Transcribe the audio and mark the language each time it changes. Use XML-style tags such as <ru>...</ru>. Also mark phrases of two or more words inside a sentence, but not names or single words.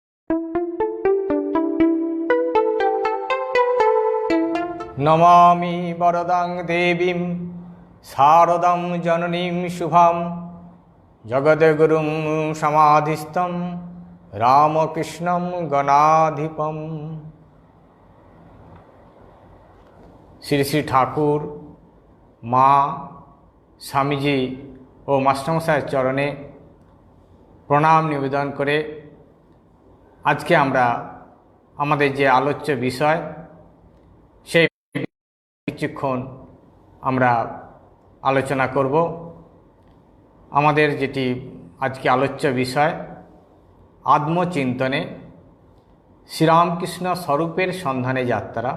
<sa>नमामि वरदां देवीं शारदां जननीं शुभां जगद्गुरुं समाधिस्थं रामकृष्णं गणाधिपम्।</sa> <bn>শ্রী শ্রী ঠাকুর মা স্বামীজী ও মাস্টারমশাইয়ের চরণে প্রণাম নিবেদন করে আজকে আমরা আমাদের যে আলোচ্য বিষয় সেই কিছুক্ষণ আমরা আলোচনা করব। আমাদের যেটি আজকে আলোচ্য বিষয় আত্মচিন্তনে শ্রীরামকৃষ্ণ স্বরূপের সন্ধানে যাত্রা।</bn>